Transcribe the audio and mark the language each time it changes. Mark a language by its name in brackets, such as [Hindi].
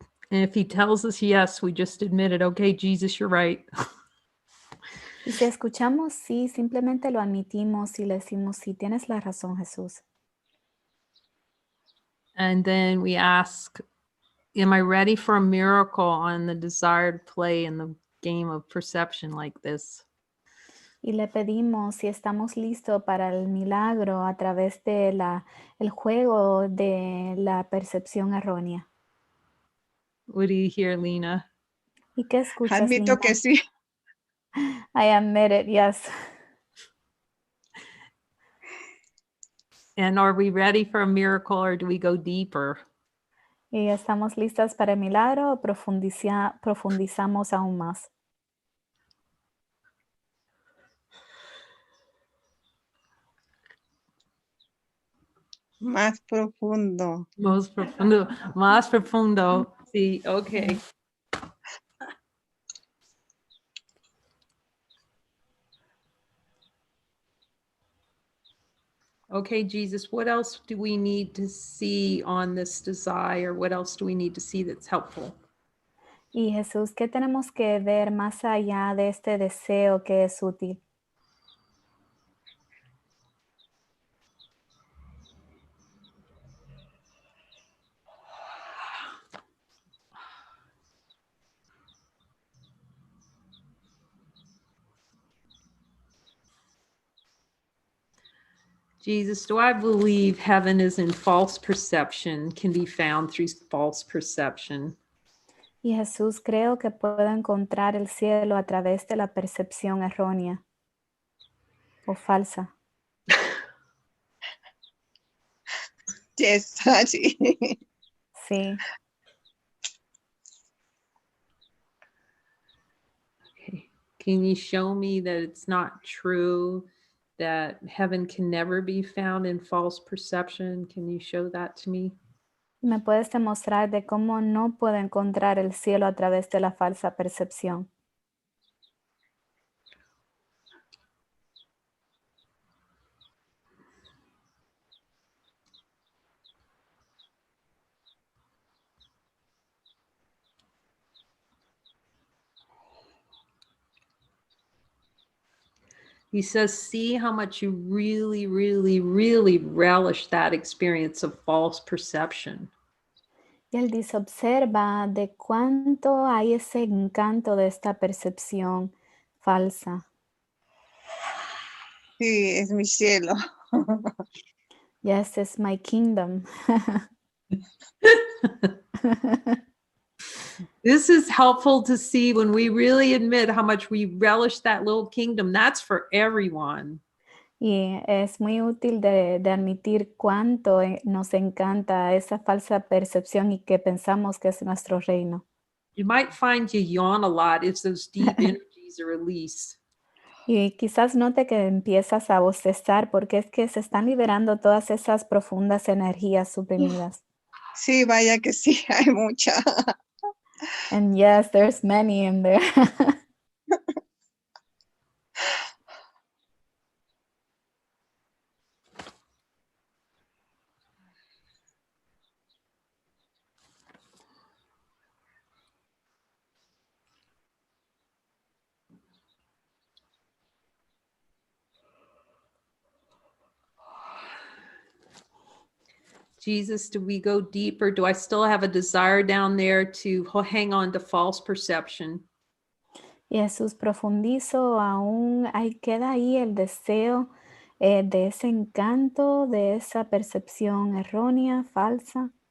[English] And if he tells us yes, we just admit it. Okay, Jesus, you're right. [Spanish] Y si escuchamos sí, simplemente lo admitimos y le decimos sí, tienes la razón, Jesús. [English] And then we ask, am I ready for a miracle on the desired play in the game of perception like this? [Spanish] Y le pedimos si estamos listos para el milagro a través de el juego de la percepción errónea. [English] What do you hear, Lina? [Spanish] ¿Y qué escuchas, Admito Lina? que sí. [English] I admit it, yes. And are we ready for a miracle or do we go deeper? [Spanish] ¿Y estamos listas para el milagro o profundizamos aún más? Más profundo. Más profundo. Sí, okay. [English] Okay, Jesus, what else do we need to see on this desire? What else do we need to see that's helpful? [Spanish] Y Jesús, ¿qué tenemos que ver más allá de este deseo que es útil? [English] Jesus, do I believe heaven is in false perception, can be found through false perception? [Spanish] Y Jesús, creo que puedo encontrar el cielo a través de la percepción errónea o falsa. [English] Yes, [Spanish] sí. Sí. [English] Okay. Can you show me that it's not true, that heaven can never be found in false perception? Can you show that to me? [Spanish] ¿Me puedes demostrar de cómo no puedo encontrar el cielo a través de la falsa percepción? [English] He says, see how much you really, really, really relish that experience of false perception. [Spanish] Y él dice, observa de cuánto hay ese encanto de esta percepción falsa. Sí, es mi cielo. [English] Yes, it's my kingdom. This is helpful to see when we really admit how much we relish that little kingdom. That's for everyone. [Spanish] Y es muy útil de admitir cuánto nos encanta esa falsa percepción y que pensamos que es nuestro reino. [English] You might find you yawn a lot if those deep energies are released. [Spanish] Y quizás note que empiezas a bostezar porque es que se están liberando todas esas profundas energías suprimidas. Sí, vaya que sí, hay mucha. [English] And yes, there's many in there. Jesus, do we go deeper? Do I still have a desire down there to hang on to false perception? [Spanish] Y Jesús, profundizo, aún ahí queda ahí el deseo de ese encanto, de esa percepción errónea, falsa.